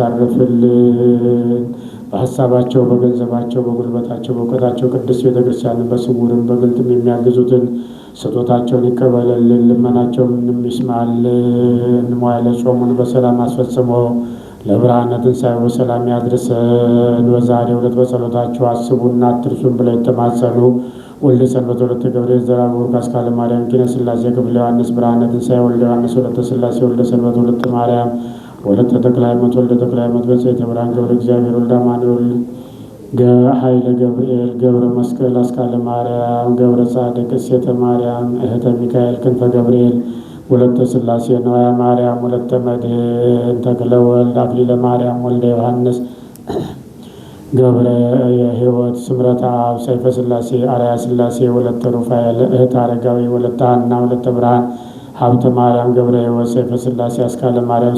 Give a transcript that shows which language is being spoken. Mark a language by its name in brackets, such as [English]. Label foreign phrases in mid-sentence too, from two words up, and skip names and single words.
[Amharic] ያሳርፍልን። በሀሳባቸው በገንዘባቸው በጉልበታቸው በእውቀታቸው ቅድስት ቤተክርስቲያንን በስውርም በግልጥም የሚያግዙትን ስጦታቸውን ይቀበልልን። ልመናቸውን ይስማልን። መዋዕለ ጾሙን በሰላም አስፈጽሞ ለብርሃነ ትንሣኤው በሰላም ያድርሰን። በዛሬው ዕለት በጸሎታቸው አስቡና አትርሱን ብለው የተማጸኑ ወልደ ሰንበት ወለተ ገብርኤል ዘርዓ ቡሩክ አስካለ ማርያም ኪነ ሥላሴ ክፍለ ዮሐንስ ብርሃነ ትንሣኤ ወልደ ዮሐንስ ወለተ ሥላሴ ወልደ ሰንበት ወለተ ማርያም ወለተ ተክለ ሃይማኖት ወልደ ተክለ ሃይማኖት በጽዮተ ብርሃን ገብረ እግዚአብሔር ወልደ አማኑኤል ኃይለ ገብርኤል ገብረ መስቀል አስካለ ማርያም ገብረ ጻድቅ እሴተ ማርያም እህተ ሚካኤል ክንፈ ገብርኤል ወለተ ሥላሴ ነዋያ ማርያም ወለተ መድኅን ተክለ ወልድ አክሊለ ማርያም ወልደ ዮሐንስ ገብረ የሕይወት ስምረተ አብ ሰይፈ ሥላሴ አርአያ ሥላሴ ወለተ ሩፋኤል እህት አረጋዊ ወለተ ሐና ወለተ ብርሃን ሀብተ ማርያም ገብረ ሕይወት ሰይፈ ሥላሴ አስካለ ማርያም